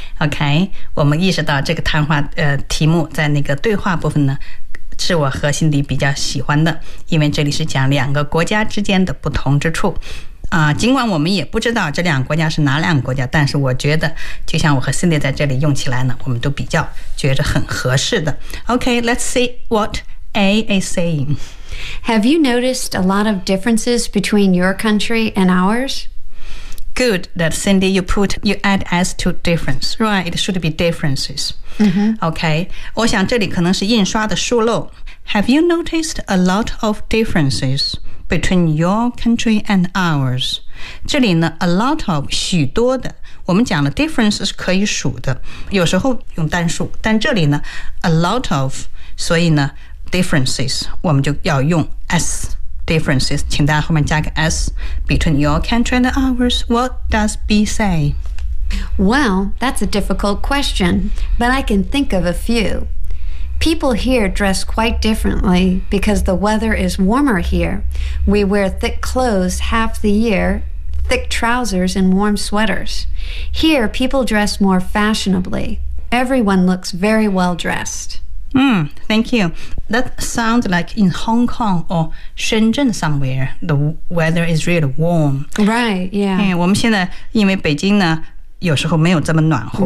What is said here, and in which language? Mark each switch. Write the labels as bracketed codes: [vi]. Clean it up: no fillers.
[zh] OK, 我们意识到这个谈话、题目在那个对话部分呢是我和心里比较喜欢的因为这里是讲两个国家之间的不同之处、尽管我们也不知道这两个国家是哪两个国家但是我觉得就像我和心里在这里用起来呢我们都比较觉得很合适的 OK, [en] let's see what A is saying Have you noticed a lot of differences between your country and ours Good that Cindy, you add S to difference, right? It should be differences.、 Mm-hmm. Okay. [zh] 我想这里可能是印刷的疏漏。 [en] Have you noticed a lot of differences between your country and ours? [zh] 这里呢 [en] a lot of, [zh] 许多的。我们讲的 difference 是可以数的。有时候用单数。但这里呢 [en] a lot of, [zh] 所以呢 differences, 我们就要用 S. [en] Differences, [zh] 请大家后面加个 [en] S, between your country and ours, what does B say? Well, that's a difficult question, but I can think of a few. People here dress quite differently because the weather is warmer here. We wear thick clothes half the year, thick trousers and warm sweaters. Here, people dress more fashionably. Everyone looks very well dressed. Thank you. That sounds like in Hong Kong or Shenzhen somewhere, the weather is really warm. Right, yeah. [zh] Hey, 我们现在因为北京呢有时候没有这么暖和、